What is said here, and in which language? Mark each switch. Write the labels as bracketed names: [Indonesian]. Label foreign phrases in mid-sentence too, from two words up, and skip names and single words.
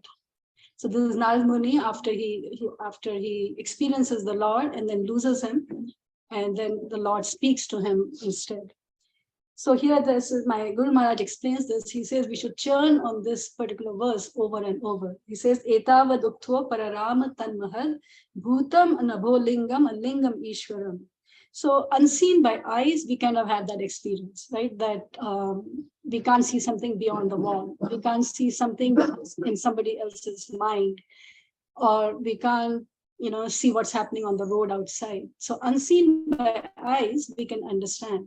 [English] So this is Narad Muni after he experiences the Lord and then loses him, and then the Lord speaks to him instead. So here this is my Guru Maharaj explains this. He says we should churn on this particular verse over and over. He says, [Sanskrit] एतावद् उक्त्वा परराम तन्महद् भूतम् नभोलिङ्गम् अलिङ्गम् ईश्वरम् [English] So unseen by eyes, we kind of have that experience, right? That we can't see something beyond the wall. We can't see something in somebody else's mind, or we can't, see what's happening on the road outside. So unseen by eyes, we can understand.